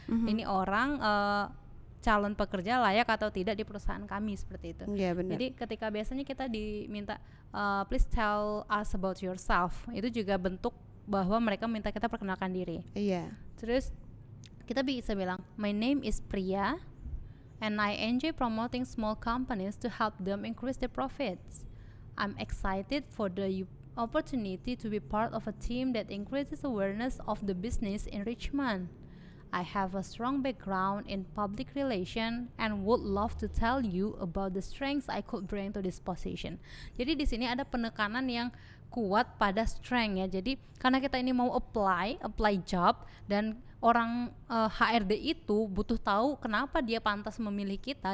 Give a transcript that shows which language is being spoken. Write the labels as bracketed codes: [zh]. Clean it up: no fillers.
[id] Ini orang calon pekerja layak atau tidak di perusahaan kami, seperti itu. Iya benar. Jadi ketika biasanya kita diminta [en] please tell us about yourself, [id] itu juga bentuk bahwa mereka minta kita perkenalkan diri. Iya. Terus kita bisa bilang [en] my name is Priya and I enjoy promoting small companies to help them increase their profits. I'm excited for the opportunity to be part of a team that increases awareness of the business enrichment. I have a strong background in public relation and would love to tell you about the strengths I could bring to this position. [id] Jadi di sini ada penekanan yang kuat pada strength ya. Jadi karena kita ini mau apply job dan orang HRD itu butuh tahu kenapa dia pantas memilih kita.